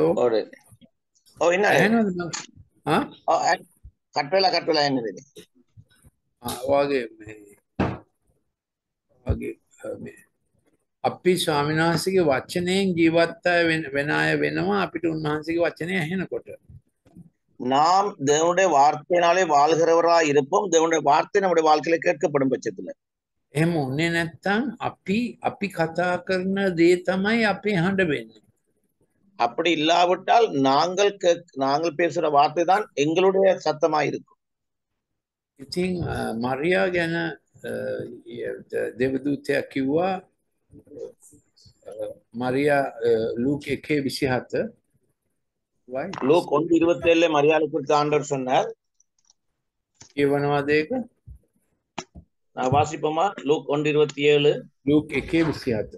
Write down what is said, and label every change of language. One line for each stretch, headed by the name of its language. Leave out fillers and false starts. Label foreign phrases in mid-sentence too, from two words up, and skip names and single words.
Sinhala: ඉන්න ඇහෙනවද මං? ආ? කට්වෙලා එන්න දෙන්න. වගේ මේ අපි ස්වාමීන් වහන්සේගේ වචනයෙන් ජීවත් අය වෙන අය වෙනවා අපිට උන්වහන්සේගේ වචනය ඇහෙනකොට.
Tamil: நாம் தேவனுடைய வார்த்தையினாலே வாழ்கிறவராய் இருப்போம். தேவனுடைய வார்த்தை நம்முடைய வாழ்க்கையில கேட்கப்படும் பட்சத்துல
Sinhala: එහෙම උන්නේ නැත්තම් අපි කතා කරන දේ තමයි අපේ හඬ වෙන්නේ.
Tamil: அப்படி இல்லாவிட்டால் நாங்கள் பேசுற வார்த்தை தான் எங்களுடைய சத்தமாய் இருக்கும்.
Sinhala: ඉතින් මරියා ගැන දෙවදූතයා කිව්වා මරියා ලූක් 1:27
Tamil: லூக் 1:27 மரியாதை குறித்து ஆண்டவர் சொன்னார்.
Sinhala: කියවනවාද ඒක?
Tamil: வாசிப்போமா? லூக் 1:27.
Sinhala: ලූක් 1:27.